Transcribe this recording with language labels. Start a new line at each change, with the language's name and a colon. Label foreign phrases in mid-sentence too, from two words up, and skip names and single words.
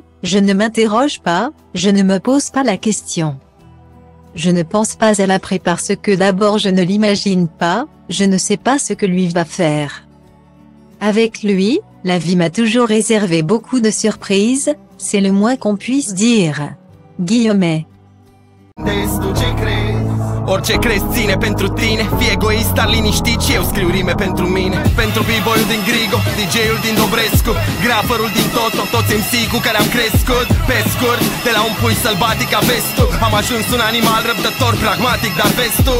French: Je ne m'interroge pas, je ne me pose pas la question. Je ne pense pas à l'après parce que d'abord je ne l'imagine pas, je ne sais pas ce que lui va faire. Avec lui, la vie m'a toujours réservé beaucoup de surprises, c'est le moins qu'on puisse dire. Guillemets.
Romanian: Orice crezi ține pentru tine. Fii egoist, dar liniștit și eu scriu rime pentru mine. Pentru b-boy-ul din Grigo, DJ-ul din Dobrescu, graferul din Toto, toți MC cu care am crescut. Pe scurt, de la un pui sălbatic a vestul, am ajuns un animal răbdător, pragmatic, dar vestul.